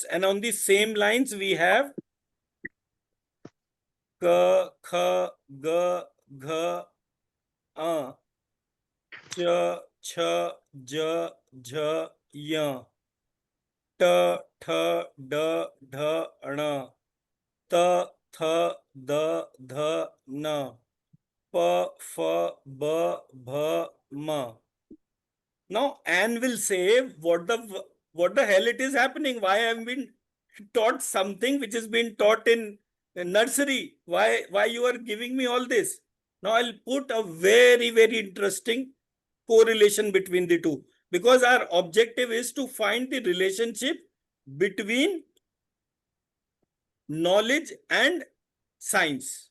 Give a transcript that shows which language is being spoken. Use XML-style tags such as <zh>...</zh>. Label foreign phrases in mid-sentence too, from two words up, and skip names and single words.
<en>And on the same lines, we have</en> <hi>क, ख, ग, घ, च, छ, ज, झ, य, ट, ठ, ड, ढ, ण, त, थ, द, ध, न, प, फ, ब, भ, m.</hi> <en>Now, Anne will say, what the hell it is happening? Why I have been taught something which has been taught in nursery? Why you are giving me all this? Now, I'll put a very, very interesting correlation between the two, because our objective is to find the relationship between knowledge and science.</en>